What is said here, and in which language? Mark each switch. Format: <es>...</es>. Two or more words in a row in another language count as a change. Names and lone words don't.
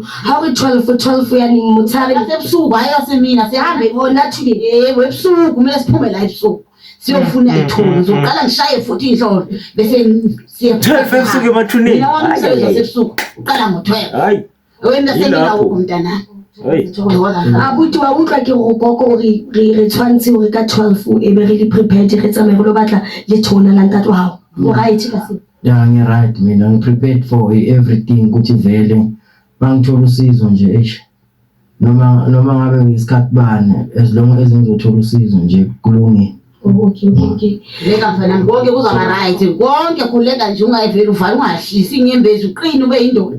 <zu>How 12 yani ngimuthabe ngasebusuku hayasemina sihambe</zu> <en>bona today.</en> <zu>Yebo ebusuku kumele siphume la ebusuku. Siyofuna ithuna ngizoqala ngishaye futhi inhlolo bese siya 12 ebusuku emathuneni. Mina wami umsebenzi wasebusuku uqala ngo12. Hayi. Wena sengina ukumntana.</zu> <st>Abuti wa utlwa ke go gogo re tshwantse hore ka 12 e be re le prepared re tsamaye go batla le thona la ntate wa hao. Mo right ka se.</st> <en>Yeah, right</en> <zu>mina</zu> <en>I'm prepared for everything</en> <zu>ukuthi vele bangithola usizo nje noma ngabe ngesikhathi bani</zu> <en>as long as</en> <zu>ngizothola usizo nje kulungile.</zu> <en>Okay.</en> <zu>Leka mfana konke kuzaba right. Konke khuleka nje ungayivela uvala ungahlisi inyembezi uqine ube indoda.</zu>